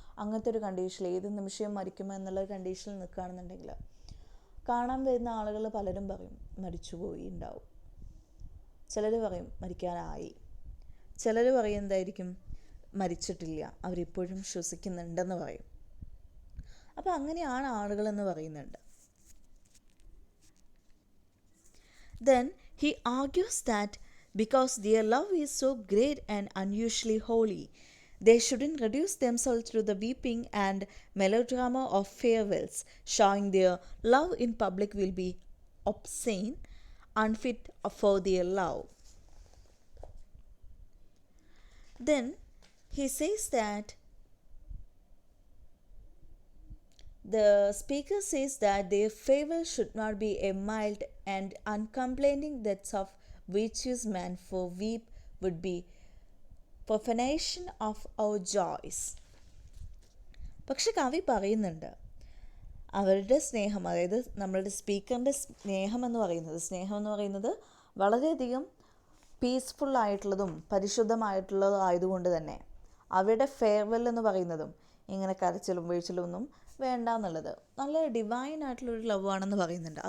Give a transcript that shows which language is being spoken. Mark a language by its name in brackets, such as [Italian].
[Malayalam] അങ്ങനത്തെ ഒരു കണ്ടീഷനിൽ ഏത് നിമിഷം മരിക്കുമോ എന്നുള്ള കണ്ടീഷനിൽ നിൽക്കുകയാണെന്നുണ്ടെങ്കിൽ കാണാൻ വരുന്ന ആളുകൾ പലരും പറയും മരിച്ചുപോയി ഉണ്ടാവും, ചിലർ പറയും മരിക്കാനായി, ചിലർ പറയും എന്തായിരിക്കും മരിച്ചിട്ടില്ല, അവരിപ്പോഴും ശ്വസിക്കുന്നുണ്ടെന്ന് പറയും. അപ്പോൾ അങ്ങനെയാണ് ആളുകളെന്ന് പറയുന്നുണ്ട്. [English] Then he argues that because their love is so great and unusually holy, they shouldn't reduce themselves to the weeping and melodrama of farewells. Showing their love in public will be obscene. unfit for their love. Then he says that the speaker says that their farewell should not be a mild and uncomplaining death of virtuous man, for weep would be profanation of our joys. [Malayalam] പക്ഷെ കവി പറയുന്നുണ്ട് അവരുടെ സ്നേഹം, അതായത് നമ്മളുടെ സ്പീക്കറിൻ്റെ സ്നേഹം എന്ന് പറയുന്നത് വളരെയധികം പീസ്ഫുള്ളായിട്ടുള്ളതും പരിശുദ്ധമായിട്ടുള്ളതും ആയതുകൊണ്ട് തന്നെ അവരുടെ ഫെയർവെൽ എന്ന് പറയുന്നതും ഇങ്ങനെ കരച്ചിലും വീഴ്ചലും ഒന്നും വേണ്ട എന്നുള്ളത് നല്ല ഡിവൈൻ ആയിട്ടുള്ളൊരു ലവ് ആണെന്ന് പറയുന്നുണ്ട്.